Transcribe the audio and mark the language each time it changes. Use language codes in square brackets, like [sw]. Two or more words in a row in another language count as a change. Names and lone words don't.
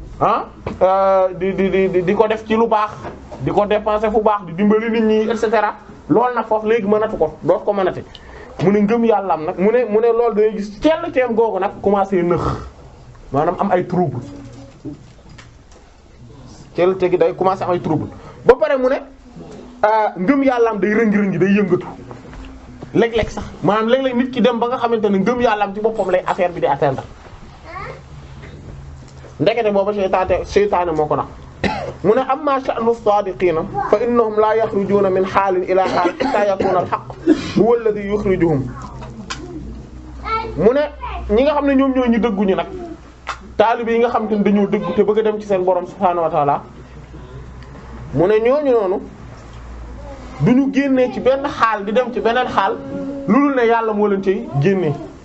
[wo] di ko def ci lu baax di ko dépenser fu baax di dimbali nit ñi [fr] et cetera [wo] loolu nag foofu léegi mënatu ko doot ko mënati mu ne ngëm yàlla am nag mu ne loolu day gis celteem googu nag commencé nëx maanaam am ay trouble celte gi day commencé am ay trouble ba pare mu ne ngëm yàlla am day rëngi-rëngi day yëngatu léeg-léeg sax maanaam léeg-léeg nit ki dem ba nga xamante ne ngëm yàlla am ci boppam lay affaire bi di atteindre ndekete booba seytaane moo ko nax mu ne [ar] أما شأن الصادقين فإنهم لا يخرجون من حال إلى حال حتى يكون الحق هو الذي يخرجهم [wo] mu ne ñi nga xam ne ñoom ñoo ñu dëgguñu nag taalibe yi nga xam te ne dañoo dëggu te bëgg a dem ci seen borom [ar] سبحانه وتعالى [wo] mu ne ñooñu noonu duñu génnee ci benn xaal di dem ci beneen xaal lu dul ne yàlla moo leen cay génnee